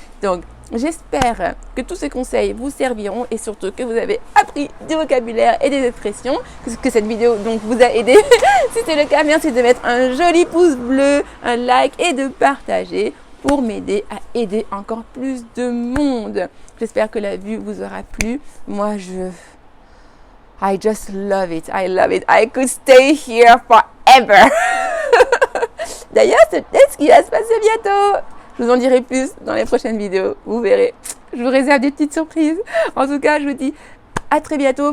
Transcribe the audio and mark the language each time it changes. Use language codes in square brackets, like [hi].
[fr] Donc, j'espère que tous ces conseils vous serviront et surtout que vous avez appris du vocabulaire et des expressions, que cette vidéo donc vous a aidé. Si c'est le cas, merci de mettre un joli pouce bleu, un like et de partager pour m'aider à aider encore plus de monde. J'espère que la vue vous aura plu. [en] Moi, I just love it. I love it. I could stay here forever. [fr] D'ailleurs, c'est peut-être ce qui va se passer bientôt. Je vous en dirai plus dans les prochaines vidéos. Vous verrez. Je vous réserve des petites surprises. En tout cas, je vous dis à très bientôt.